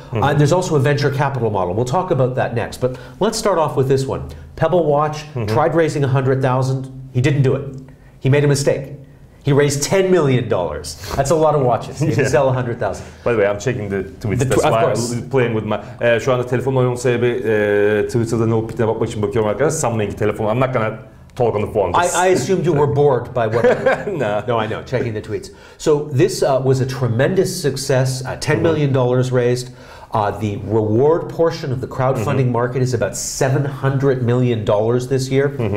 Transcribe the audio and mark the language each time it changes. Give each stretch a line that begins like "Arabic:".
English: There's also a venture capital model. We'll talk about that next. But let's start off with this one. Pebble Watch tried raising $100,000. He didn't do it. He made a mistake. He raised $10 million. That's a lot of watches. He can sell 100,000. By the way, I'm checking the tweets. That's why I'm playing with my...
Turkish: Şu anda telefonla oynamanın sebebi Twitter'da ne olup bittiğine bakmak için bakıyorum arkadaşlar. Summoning telefonu.
English: I'm not gonna talk on the phone. I assumed you were bored by what I No, I know. Checking the tweets. So this was a tremendous success. $10 million raised. The reward portion of the crowdfunding market is about $700 million this year.